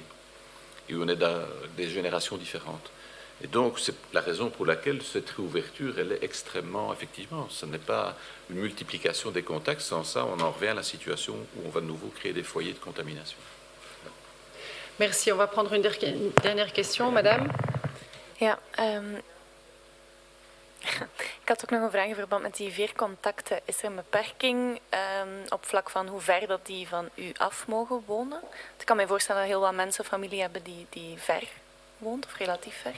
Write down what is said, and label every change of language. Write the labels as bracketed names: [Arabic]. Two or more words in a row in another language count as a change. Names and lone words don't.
[French] Et où on est dans des générations différentes. Et donc, c'est la raison pour laquelle cette réouverture, elle est extrêmement, effectivement, ce n'est pas une multiplication des contacts. Sans ça, on en revient à la situation où on va de nouveau créer des foyers de contamination. Merci. On va prendre une dernière question, madame. [Dutch] Ja, ik had ook nog een vraag in verband met die 4 contacten. Is er een beperking op vlak van hoe ver dat die van u af mogen wonen? Ik kan me voorstellen dat heel wat mensen familie hebben die ver woont, of relatief ver.